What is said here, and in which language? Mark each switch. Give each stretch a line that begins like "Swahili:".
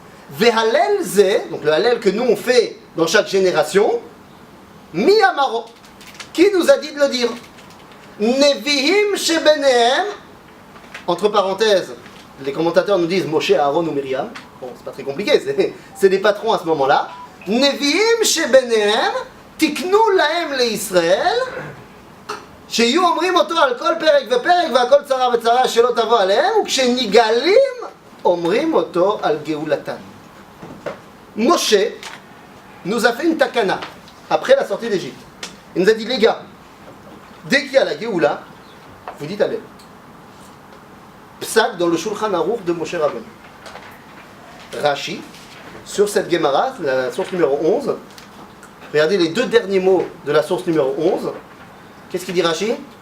Hebrew: Vehalel ze,
French: donc le Hallel que nous on fait dans chaque génération,
Hebrew: mi amaro,
French: qui nous a dit de le dire?
Hebrew: Nevihim shebenehem,
French: entre parenthèses, les commentateurs nous disent Moshe, Aaron ou Myriam. Bon, c'est pas très compliqué, c'est des patrons à ce moment-là.
Hebrew: Nevihim shebenehem, tiknu lahem le Israël, שיהיו אומרים אותו על כל פרק ופרק והכל צרה וצרה שלא תבוא עליהם, וכשניגלים אומרים אותו על גאולתם.
French: Moshe nous a fait une takana après la sortie d'Égypte. Il nous a dit les gars, dès qu'il y a la Géoula, vous dites allez. Psak dans le Shulchan Aruch de Moshe Rabbeinu. Rashi, sur cette Gemara, la source numéro 11, regardez les deux derniers mots de la source numéro 11. Qu'est-ce qu'il dit Rashi?